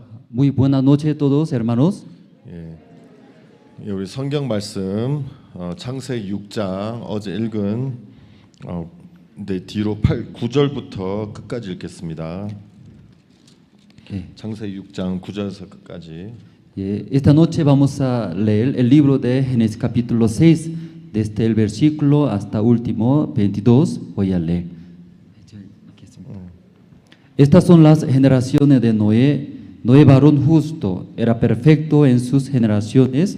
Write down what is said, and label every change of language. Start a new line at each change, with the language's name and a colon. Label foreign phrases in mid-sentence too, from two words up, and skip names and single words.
Spanish: Muy buenas noches a todos, hermanos.
Korean: 우리 성경 말씀 창세기 6장 어제 읽은 네, 뒤로 9절부터 끝까지 읽겠습니다. 창세기 6장 9절에서 끝까지.
Spanish: Esta noche vamos a leer el libro de Génesis capítulo 6, desde el versículo hasta último 22. Voy a leer. Estas son las generaciones de Noé. Noé, varón justo, era perfecto en sus generaciones.